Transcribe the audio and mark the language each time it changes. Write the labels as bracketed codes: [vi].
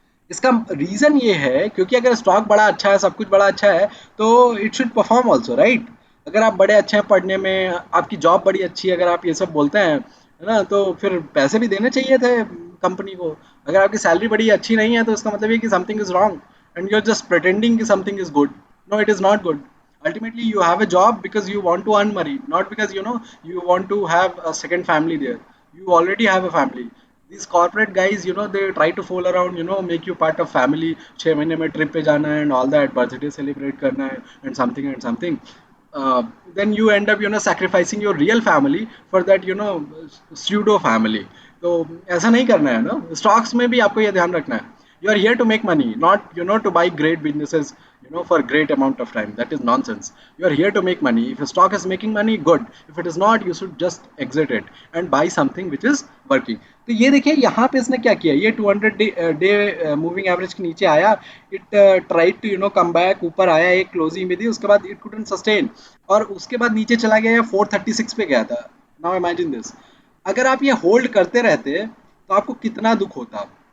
[hi] इसका रीजन ये है क्योंकि अगर स्टॉक बड़ा अच्छा है, सब कुछ बड़ा अच्छा है, तो [en] it should perform also, [hi] right. अगर आप बड़े अच्छे हैं पढ़ने में, आपकी जॉब बड़ी अच्छी है, अगर आप ये सब बोलते हैं, है ना, तो फिर पैसे भी देने चाहिए थे कंपनी को। अगर आपकी सैलरी बड़ी अच्छी नहीं है तो इसका मतलब ये कि [en] Something is wrong and you are just pretending कि something is good. No, it is not good. Ultimately you have a job because you want to earn money, not because you want to have a second family there. You already have a family. These corporate guys, they try to fool around, make you part of family. [hi] 6 महीने में trip पे जाना है and all that, birthday celebrate करना है and something and something. [en] Then you end up sacrificing your real family for that pseudo family. [hi] तो ऐसा नहीं करना है ना, स्टॉक्स में भी आपको ये ध्यान रखना है। [en] You are here to make money, not to buy great businesses for great amount of time. That is nonsense. You are here to make money. If a stock is making money, good. If it is not, you should just exit it and buy something which is working. [hi] तो ये देखिए यहाँ पे इसने क्या किया, ये 200 day moving average के नीचे आया, [en] it tried to come back, [hi] ऊपर आया, एक क्लोजिंग भी दी, उसके बाद इट कुडंट सस्टेन, और उसके बाद नीचे चला गया, 436 पे गया था। [en] now imagine this, [hi] अगर आप ये होल्ड करते रहते तो आपको कितना दुख होता।